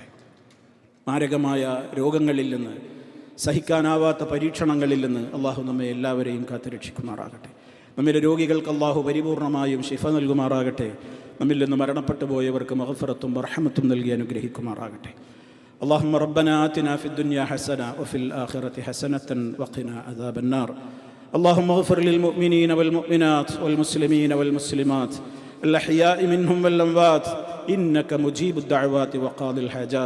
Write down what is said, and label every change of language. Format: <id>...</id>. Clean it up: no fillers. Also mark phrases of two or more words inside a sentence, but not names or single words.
<ml>മാരകമായ രോഗങ്ങളിൽ നിന്ന്, സഹിക്കാനാവാത്ത പരീക്ഷണങ്ങളിൽ നിന്ന് അള്ളാഹു നമ്മെ എല്ലാവരെയും കാത്തുരക്ഷിക്കുമാറാകട്ടെ. നമ്മിലെ രോഗികൾക്ക് അള്ളാഹു പരിപൂർണമായും ശിഫ നൽകുമാറാകട്ടെ. നമ്മിൽ നിന്ന് മരണപ്പെട്ടു പോയവർക്ക് മഗ്ഫിറത്തും റഹ്മത്തും നൽകി അനുഗ്രഹിക്കുമാറാകട്ടെ.</ml> <ar>اللهم ربنا آتنا في الدنيا حسنة وفي الآخرة حسنة وقنا عذاب النار. اللهم اغفر للمؤمنين والمؤمنات والمسلمين والمسلمات الأحياء منهم والأموات إنك مجيب الدعوات وقاضي الحاجات.</ar>